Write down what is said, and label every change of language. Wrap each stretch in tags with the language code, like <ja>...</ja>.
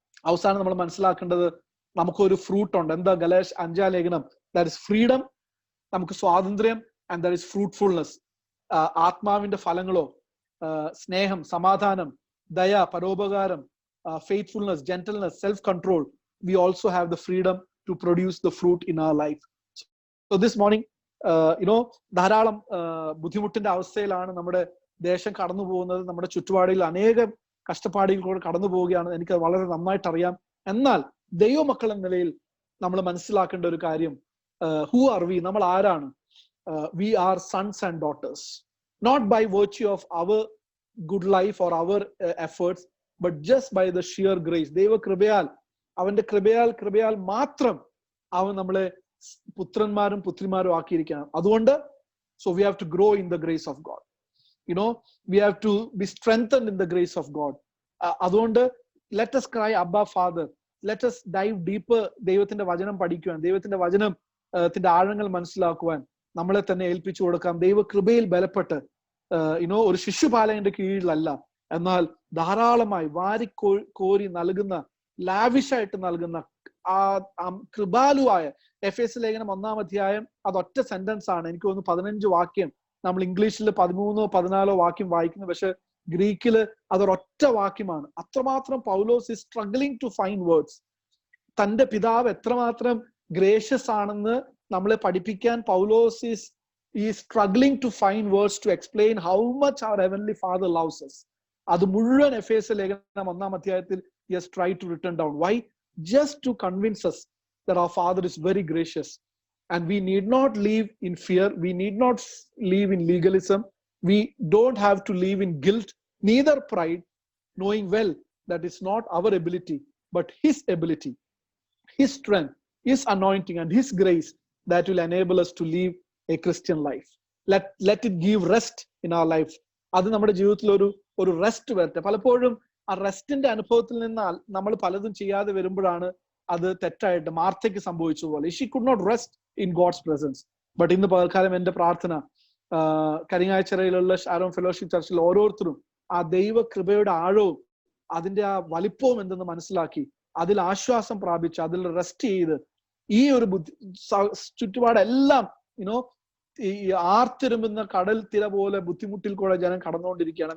<ml>അവസാനം നമ്മൾ മനസ്സിലാക്കേണ്ടത് നമുക്കൊരു ഫ്രൂട്ട് ഉണ്ട്. എന്താ? ഗലാത്യ 5 ലേഖനം,</ml> <en>that is freedom,</en> <ml>നമുക്ക് സ്വാതന്ത്ര്യം,</ml> <en>And that is fruitfulness.</en> <ml>ആത്മാവിന്റെ ഫലങ്ങളോ സ്നേഹം, സമാധാനം, ദയ, പരോപകാരം,</ml> <en>faithfulness, gentleness, self-control. We also have the freedom to produce the fruit in our life. So this morning,</en> <ml>ധാരാളം ബുദ്ധിമുട്ടിന്റെ അവസ്ഥയിലാണ് നമ്മുടെ ദേശം കടന്നു പോകുന്നത്. നമ്മുടെ ചുറ്റുപാടിൽ അനേകം കഷ്ടപ്പാടുകളിലൂടെ കടന്നു പോവുകയാണ്. എനിക്ക് വളരെ നന്നായിട്ട് അറിയാം. എന്നാൽ ദൈവമക്കൾ എന്ന നിലയിൽ നമ്മൾ മനസ്സിലാക്കേണ്ട ഒരു കാര്യം,</ml> <en>Who are we?</en> <ml>നമ്മൾ ആരാണ്?</ml> <en>We are sons and daughters, not by virtue of our good life or our efforts, but just by the sheer grace.</en> <ml>ദൈവകൃപയാൽ, അവന്റെ കൃപയാൽ മാത്രം അവൻ നമ്മളെ പുത്രന്മാരും പുത്രിമാരും ആക്കിയിരിക്കുകയാണ്. അതുകൊണ്ട്</ml> <en>so we have to grow in the grace of God. We have to be strengthened in the grace of God.</en> <ml>അതുകൊണ്ട്</ml> <en>let us cry Abba Father. Let us dive deeper.</en> <ml>ദൈവത്തിന്റെ വചനം പഠിക്കുവാൻ, ദൈവത്തിന്റെ വചനത്തിന്റെ ആഴങ്ങൾ മനസ്സിലാക്കുവാൻ നമ്മളെ തന്നെ ഏൽപ്പിച്ചു കൊടുക്കാം. ദൈവകൃപയിൽ ബലപ്പെട്ട് ഒരു ശിശുപാലകന്റെ കീഴിലല്ല, എന്നാൽ ധാരാളമായി കോരി നൽകുന്ന, ലാവിഷായിട്ട് നൽകുന്ന ആ കൃപാലുവായ എഫേസ്യ ലേഖനം 1-ാം അധ്യായം, അതൊറ്റ സെന്റൻസ് ആണ്. എനിക്ക് തോന്നുന്നു 15 വാക്യം. നമ്മൾ ഇംഗ്ലീഷിൽ 13-14 വാക്യം വായിക്കുന്നു, പക്ഷെ ഗ്രീക്കില് അതൊരൊറ്റ വാക്യമാണ്. അത്രമാത്രം പൗലോസ്</ml> <en>Is struggling to find words.</en> <ml>തന്റെ പിതാവ് എത്രമാത്രം ഗ്രേഷ്യസ് ആണെന്ന് നമ്മളെ പഠിപ്പിക്കാൻ പൗലോസ്</ml> <en>Is struggling to find words to explain how much our heavenly father loves us.</en> <ml>അത് മുഴുവൻ എഫേസ്യ ലേഖനം 1-ാം അധ്യായത്തിൽ</ml> <en>he has tried to written down. Why? Just to convince us that our Father is very gracious, and we need not live in fear. We need not live in legalism. We don't have to live in guilt, neither pride, knowing well that it's not our ability, but His ability, His strength, His anointing, and His grace that will enable us to live a Christian life. Let it give rest in our life.</en> <ml>അത് നമ്മുടെ ജീവിതത്തിൽ ഒരു rest വരട്ടെ. പലപ്പോഴും ആ റെസ്റ്റിന്റെ അനുഭവത്തിൽ നിന്ന് നമ്മൾ പലതും ചെയ്യാതെ വരുമ്പോഴാണ് അത് തെറ്റായിട്ട് മാർത്തയ്ക്ക് സംഭവിച്ചതുപോലെ.</ml> <en>She could not rest in God's presence.</en> <ml>But ഇന്ന് പകൽക്കാലം എന്റെ പ്രാർത്ഥന, കരിങ്ങാച്ചിറയിലുള്ള ഷാരോൺ ഫെലോഷിപ്പ് ചർച്ചിൽ ഓരോരുത്തരും ആ ദൈവകൃപയുടെ ആഴവും അതിന്റെ ആ വലിപ്പവും എന്തെന്ന് മനസ്സിലാക്കി അതിൽ ആശ്വാസം പ്രാപിച്ച് അതിൽ റെസ്റ്റ് ചെയ്ത് ഈ ഒരു ചുറ്റുപാടെല്ലാം ഈ ആർത്തിരുമ്പുന്ന കടൽ തിര പോലെ ബുദ്ധിമുട്ടിൽ കൂടെ ജനം കടന്നുകൊണ്ടിരിക്കുകയാണ്.</ml>